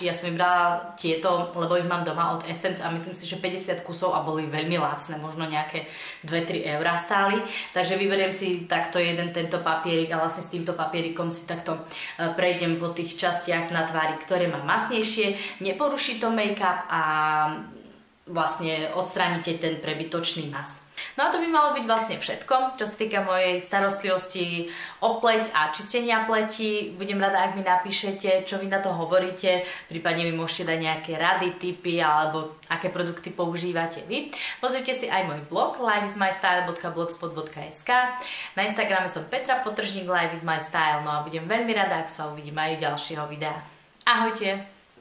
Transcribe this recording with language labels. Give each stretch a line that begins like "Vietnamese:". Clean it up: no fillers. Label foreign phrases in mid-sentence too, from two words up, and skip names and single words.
Slovak: Ja som vybrala tieto, lebo ich mám doma od Essence a myslím si, že 50 kusov a boli veľmi lacné, možno nejaké 2-3 eurá stáli. Takže vyberiem si takto jeden tento papierik a vlastne s týmto papierikom si takto prejdem po tých častiach na tvári, ktoré mám masnejšie, neporuší to make-up a vlastne odstránite ten prebytočný mas. No a to by malo byť vlastne všetko, čo sa týka mojej starostlivosti o pleť a čistenia pleti. Budem rada, ak mi napíšete, čo vy na to hovoríte, prípadne mi môžete dať nejaké rady, tipy alebo aké produkty používate vy. Pozrite si aj môj blog lifeismystyle.blogspot.sk. Na Instagrame som Petra_Life is my style. No a budem veľmi rada, ak sa uvidím aj u ďalšieho videa. Ahojte!